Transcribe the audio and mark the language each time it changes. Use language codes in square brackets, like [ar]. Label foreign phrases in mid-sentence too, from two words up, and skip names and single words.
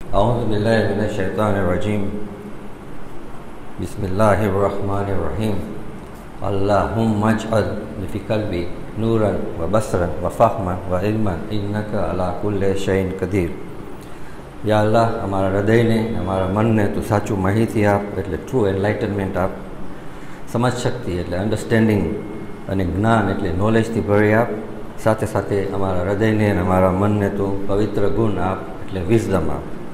[ar] أعوذ بالله من الشيطان الرجيم بسم الله الرحمن الرحيم اللهم اجعل في قلبي نورا وبصرا وفهما وعلما إنك على كل شيء قدير. [gu] યા અલ્લાહ, અમારા હૃદયને, અમારા મનને તું સાચું માહિતી આપ, એટલે [en] true enlightenment [gu] આપ. સમજ શક્તિ એટલે અન્ડરસ્ટેન્ડિંગ અને જ્ઞાન એટલે નોલેજથી ભરી આપ. સાથે સાથે અમારા હૃદયને અને અમારા મનને તું પવિત્ર ગુણ આપ, એટલે વિઝડમ આપ.